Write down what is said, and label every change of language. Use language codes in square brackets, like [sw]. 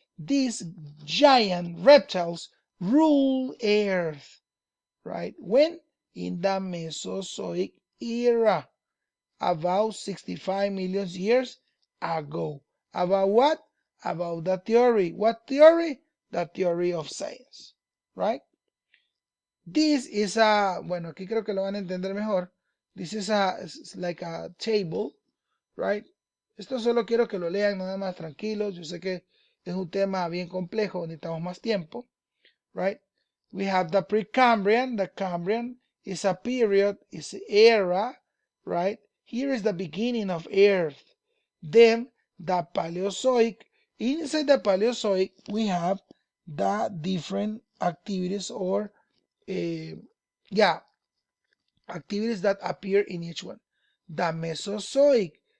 [en] These giant reptiles rule Earth, right? When? In the Mesozoic era, about 65 million years ago. About what? About the theory. What theory? The theory of science, right? [es] This is bueno, aquí creo que lo van a entender mejor. [en] This is like a table, right? [es] Esto solo quiero que lo lean nada más tranquilos. Yo sé que es un tema bien complejo, necesitamos más tiempo, right? [en] We have the Precambrian. The Cambrian is a period, is an era, right? Here is the beginning of Earth. Then the Paleozoic. Inside the Paleozoic, we have the different activities or yeah, activities that appear in each one. The Mesozoic.